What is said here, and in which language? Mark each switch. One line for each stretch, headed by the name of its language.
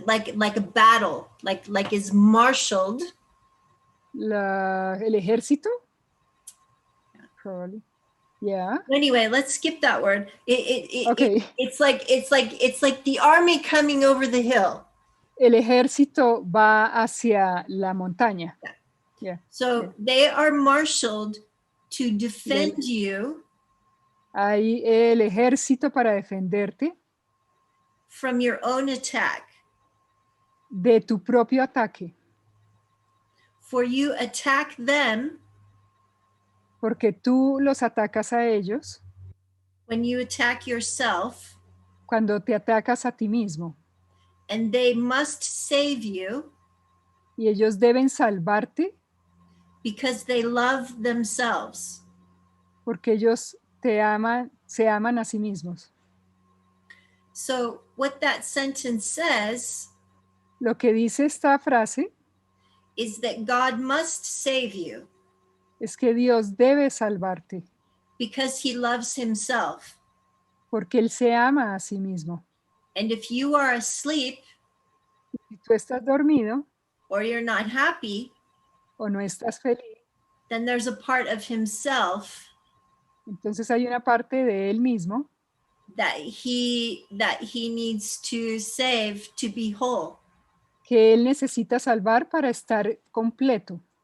English: Like a battle. Like is marshaled.
Spanish: El ejército.
English: Probably. Yeah. Anyway, let's skip that word. Okay. It's like the army coming over the hill.
Spanish: El ejército va hacia la montaña.
English: Yeah. So they are marshaled to defend you.
Spanish: Hay el ejército para defenderte.
English: From your own attack.
Spanish: De tu propio ataque.
English: For you attack them.
Spanish: Porque tú los atacas a ellos.
English: When you attack yourself.
Spanish: Cuando te atacas a ti mismo.
English: And they must save you.
Spanish: Y ellos deben salvarte.
English: Because they love themselves.
Spanish: Porque ellos se aman a sí mismos.
English: So what that sentence says
Spanish: Lo que dice esta frase
English: is that God must save you
Spanish: es que Dios debe salvarte
English: because he loves himself.
Spanish: porque Él se ama a sí mismo.
English: And if you are asleep
Spanish: Si tú estás dormido
English: or you're not happy,
Spanish: o no estás feliz,
English: then there's a part of himself
Spanish: entonces hay una parte de Él mismo
English: that he needs to save to be whole.
Spanish: que Él necesita salvar para estar completo.